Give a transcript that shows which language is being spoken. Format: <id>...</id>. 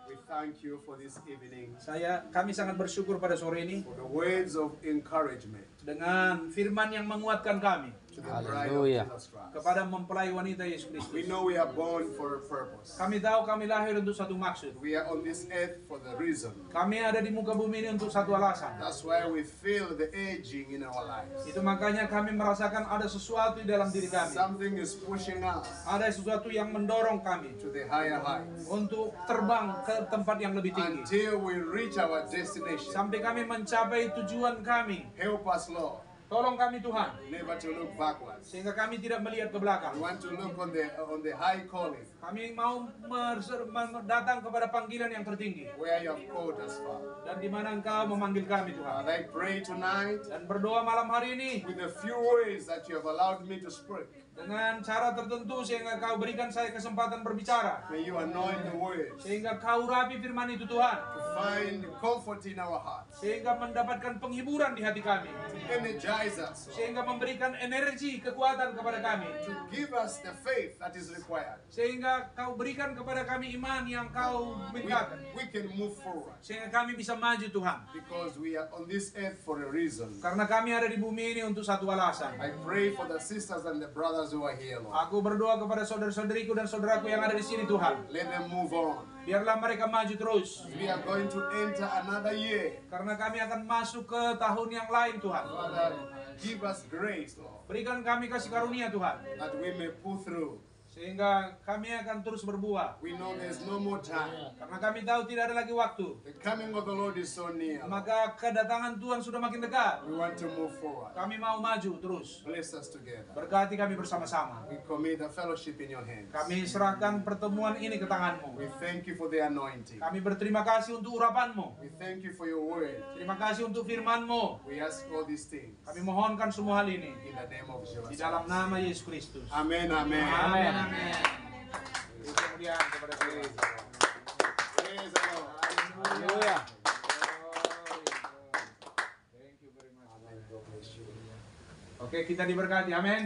<en>we thank you for this evening,</en> <id>kami sangat bersyukur pada sore ini</id> <en>for the words of encouragement</en> <id>dengan firman yang menguatkan kami</id> <en>to the bride of Hallelujah. Jesus Christ.</en> <id>kepada mempelai wanita Yesus</id> <en>We</en> <id>Kristus.</id> <en>know we are born for a purpose.</en> <id>Kami tahu kami lahir untuk satu maksud.</id> <en>We are on this earth for the reason.</en> <id>Kami ada di muka bumi ini untuk satu alasan.</id> <en>That's why we feel the aging in our lives.</en> <id>Itu makanya kami merasakan ada sesuatu di dalam diri kami.</id> <en>Something is pushing us</en> <id>Ada sesuatu yang mendorong kami</id> <en>to the higher heights</en> <id>untuk terbang ke tempat yang lebih tinggi.</id> <en>until we reach our destination.</en> <id>Sampai kami mencapai tujuan kami.</id> <en>Help us, Lord,</en> <id>Tolong kami Tuhan,</id> <en>never to look backwards.</en> <id>sehingga kami tidak melihat ke belakang.</id> <en>We want to look on the high calling</en> <id>Kami mau datang kepada panggilan yang tertinggi,</id> <en>where you have called us, Father.</en> <id>dan di mana Engkau memanggil kami Tuhan.</id> <en>Father, I pray tonight</en> <id>Dan berdoa malam hari ini</id> <en>with the few words that you have allowed me to speak.</en> <id>dengan cara tertentu sehingga Kau berikan saya kesempatan berbicara,</id> <en>May you anoint the words</en> <id>sehingga Kau urapi firman itu Tuhan,</id> <en>to find comfort in our hearts,</en> <id>sehingga mendapatkan penghiburan di hati kami,</id> <en>to energize us, Lord,</en> <id>sehingga memberikan energi, kekuatan kepada kami,</id> <en>to give us the faith that is required.</en> <id>sehingga Kau berikan kepada kami iman yang Kau mintakan,</id> <en>We can move forward</en> <id>sehingga kami bisa maju Tuhan.</id> <en>because we are on this earth for a reason.</en> <id>Karena kami ada di bumi ini untuk satu alasan.</id> <en>I pray for the sisters and the brothers who are here, Lord.</en> <id>Aku berdoa kepada saudara-saudariku dan saudaraku yang ada di sini Tuhan.</id> <en>Let them move on.</en> <id>Biarlah mereka maju terus.</id> <en>We are going to enter another year.</en> <id>Karena kami akan masuk ke tahun yang lain Tuhan.</id> <en>Father, give us grace, Lord,</en> <id>Berikan kami kasih karunia Tuhan.</id> <en>that we may pull through.</en> <id>Sehingga kami akan terus berbuah.</id> <en>We know there's no more time.</en> <id>Karena kami tahu tidak ada lagi waktu.</id> <en>The coming of the Lord is so near.</en> <id>Maka kedatangan Tuhan sudah makin dekat.</id> <en>We want to move forward.</en> <id>Kami mau maju terus.</id> <en>Bless us together.</en> <id>Berkati kami bersama-sama.</id> <en>We commit the fellowship in your hands.</en> <id>Kami serahkan pertemuan ini ke tangan-Mu.</id> <en>We thank you for the anointing.</en> <id>Kami berterima kasih untuk urapan-Mu.</id> <en>We thank you for your word.</en> <id>Terima kasih untuk firman-Mu.</id> <en>We ask all these things</en> <id>Kami mohonkan semua hal ini</id> <en>in the name of</en> <id>di dalam nama Yesus Kristus.</id> <en>Amen, amen.</en> <id>Amin. Amin. Kemudian kepada Tuhan.</id> <en>Praise the Lord.</en> <id>Haleluya.</id> <en>Thank you very much. Oke,</en> <id>kita diberkati. Amin.</id>